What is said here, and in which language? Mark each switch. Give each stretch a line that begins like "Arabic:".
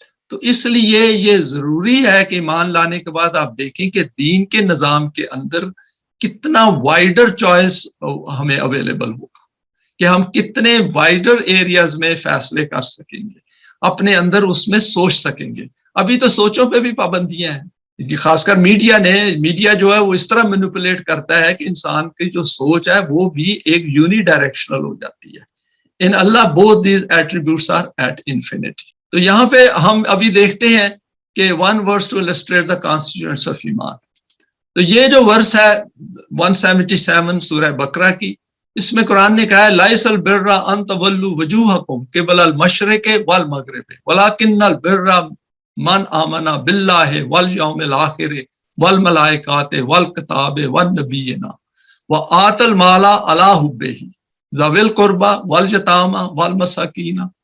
Urdu: تو اس لیے یہ ضروری ہے کہ ایمان لانے کے بعد آپ دیکھیں کہ دین کے نظام کے اندر کتنا وائڈر چوائس ہمیں اویلیبل ہوگا، کہ ہم کتنے وائڈر ایریاز میں فیصلے کر سکیں گے، اپنے اندر اس میں سوچ سکیں گے. ابھی تو سوچوں پہ بھی پابندیاں ہیں، خاص کر میڈیا جو ہے وہ اس طرح مینیپولیٹ کرتا ہے کہ انسان کی جو سوچ ہے وہ بھی ایک یونی ڈائریکشنل ہو جاتی ہے.
Arabic: ان اللہ
English: both these attributes are at infinity.
Urdu: تو یہاں پہ ہم ابھی دیکھتے ہیں کہ
English: one verse to illustrate the constituents of
Urdu: ایمان. تو یہ جو ورس ہے 177 سورہ بقرہ کی، اس میں قرآن نے کہا ہے
Arabic: لَيْسَ الْبِرَّ أَن تَوَلُّوا وُجُوهَكُمْ قِبَلَ الْمَشْرِقِ وَالْمَغْرِبِ وَلَكِنَّ الْبِرَّ مَنْ آمَنَ بِاللَّهِ وَالْيَوْمِ الْآخِرِ وَالْمَلَائِكَةِ وَالْكِتَابِ وَالنَّبِيِّينَ وَآتَى الْمَالَ عَلَى حُبِّهِ ذَوِي الْقُرْبَى وَالْيَتَامَى وَالْمَسَاكِينَ